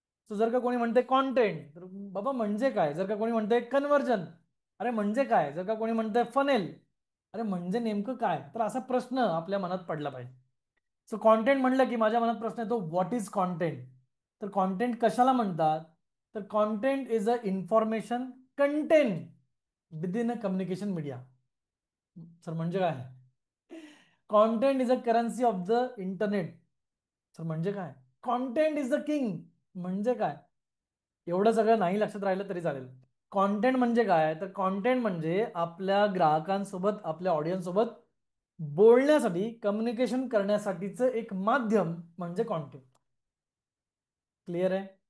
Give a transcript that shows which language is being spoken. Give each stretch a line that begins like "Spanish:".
Marathi: So जर का कोणी म्हणते कॉन्टेंट, तर बाबा म्हणजे काय? जर का कोणी म्हणते कन्व्हर्जन, अरे म्हणजे काय? जर का कोणी म्हणते फनेल, अरे म्हणजे नेमकं काय? तर असा प्रश्न आपल्या मनात पडला पाहिजे। सो कॉन्टेंट म्हणलं की माझ्या मनात प्रश्न येतो,
English: What is content?
Marathi: तर कॉन्टेंट कशाला म्हणतात?
English: तर content is a information content within a communication media.
Marathi: Sir म्हणजे काय?
English: Content is a currency of the internet.
Marathi: Sir म्हणजे काय?
English: content is the king
Marathi: म्हणजे काय? एवढं सगळं नाही लक्षात राहिलं तरी चालेल। कॉन्टेंट म्हणजे काय? तर कॉन्टेंट म्हणजे आपल्या ग्राहकांसोबत, आपल्या ऑडियन्स सोबत बोलण्यासाठी, कम्युनिकेशन करण्यासाठीचं एक माध्यम म्हणजे कॉन्टेंट। क्लिअर आहे?